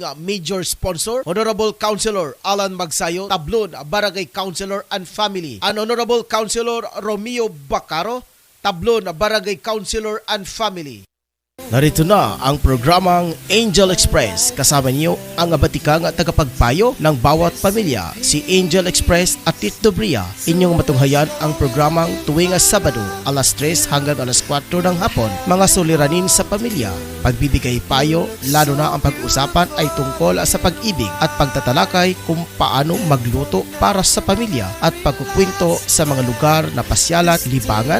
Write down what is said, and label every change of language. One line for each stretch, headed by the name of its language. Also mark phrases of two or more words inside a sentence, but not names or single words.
English: major sponsor: Honorable Councilor Alan Magsayo, Tablon, Barangay Councilor and Family, and Honorable Councilor Romeo Bacaro, Tablon, Barangay Councilor and Family.
Filipino: Narito na ang programang Angel Express. Kasama niyo ang abatikang tagapagpayo ng bawat pamilya, si Angel Express at Tito Bria. Inyong matunghayan ang programang tuwing Sabado, alas 3 hanggang alas 4 ng hapon. Mga suliranin sa pamilya, pagbibigay payo, lalo na ang pag-usapan ay tungkol sa pag-ibig at pagtatalakay kung paano magluto para sa pamilya at pagkukwento sa mga lugar na pasyalan, libangan.